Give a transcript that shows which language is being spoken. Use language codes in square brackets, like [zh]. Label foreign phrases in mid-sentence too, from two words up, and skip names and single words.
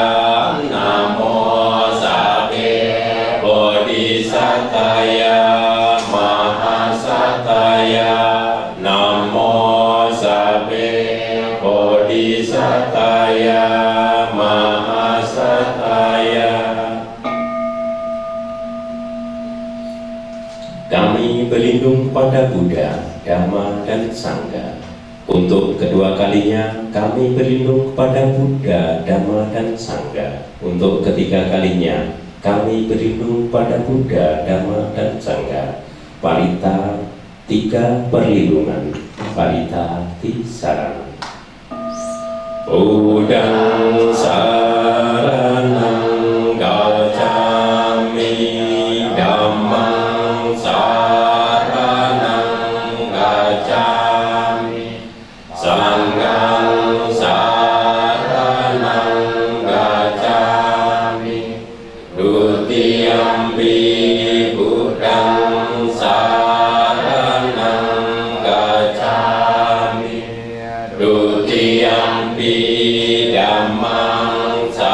[pi] Namo sabbe bodhisataya mahasataya. Namo sabbe bodhisataya mahasataya. [id] Kami berlindung pada Buddha, Dhamma, dan Sangha. Untuk kedua kalinya kami berlindung pada Buddha, Dhamma, dan Sangha. Untuk ketiga kalinya kami berlindung pada Buddha, Dhamma, dan Sangha. Parita tiga perlindungan, Parita tisarana. [pi] Udang saranang gacchami, Dhammang saranang gacchami, Sanghang saranang gacchami, Dutiyampi Buddhang saranang gacchami, Dutiyampi Dhammang